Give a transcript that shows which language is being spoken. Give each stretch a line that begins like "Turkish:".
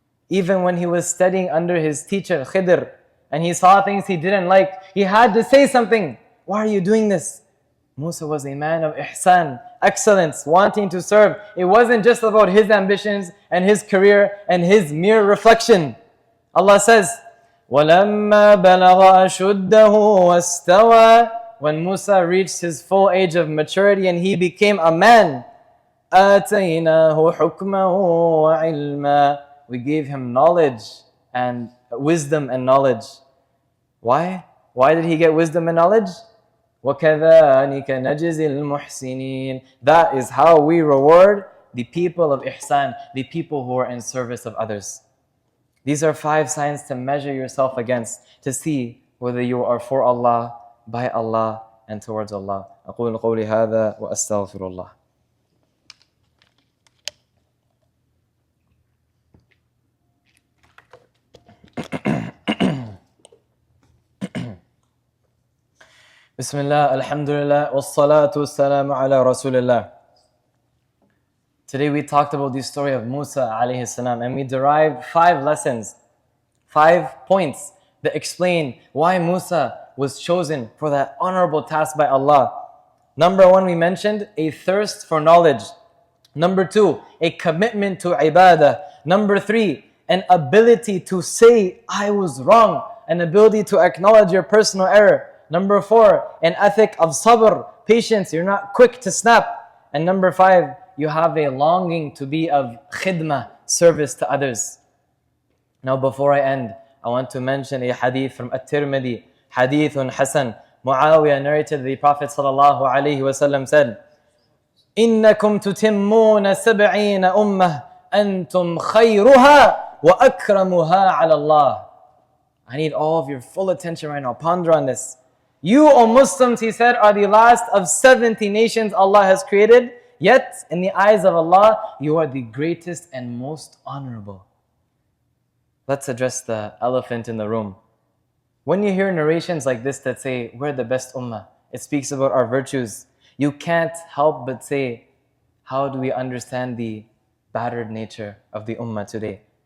English: Even when he was studying under his teacher, Khidr, and he saw things he didn't like, he had to say something. Why are you doing this? Musa was a man of ihsan, excellence, wanting to serve. It wasn't just about his ambitions and his career and his mere reflection. Allah says,
Arabic: وَلَمَّا بَلَغَ أَشُدَّهُ وَاسْتَوَى.
English: When Musa reached his full age of maturity and he became a man,
Arabic: آتَيْنَاهُ حُكْمًا وَعِلْمًا.
English: We gave him knowledge and wisdom and knowledge. Why? Why did he get wisdom and knowledge?
Arabic: وَكَذَلِكَ نَجْزِي الْمُحْسِنِينَ.
English: That is how we reward the people of ihsan, the people who are in service of others. These are 5 signs to measure yourself against, to see whether you are for Allah, by Allah, and towards Allah.
Arabic: أقول قولي هذا وأستغفر الله. Bismillah, alhamdulillah, wassalatu wassalamu ala rasulillah.
English: Today we talked about the story of Musa alayhi salam, and we derived 5 lessons, 5 points that explain why Musa was chosen for that honorable task by Allah. Number 1, we mentioned a thirst for knowledge. Number 2, a commitment to ibadah. Number 3, an ability to say, I was wrong, an ability to acknowledge your personal error. Number 4, an ethic of sabr, patience, you're not quick to snap. And number 5, you have a longing to be of khidmah, service to others. Now before I end, I want to mention a hadith from At-Tirmidhi,
Arabic: hadithun Hasan.
English: Muawiyah narrated the Prophet ﷺ said,
Arabic: إِنَّكُمْ تُتِمُّونَ سَبْعِينَ أُمَّةً أَنْتُمْ خَيْرُهَا وَأَكْرَمُهَا عَلَى اللَّهِ.
English: I need all of your full attention right now. Ponder on this. You, O Muslims, he said, are the last of 70 nations Allah has created. Yet, in the eyes of Allah, you are the greatest and most honorable. Let's address the elephant in the room. When you hear narrations like this that say, we're the best ummah, it speaks about our virtues, you can't help but say, how do we understand the battered nature of the ummah today?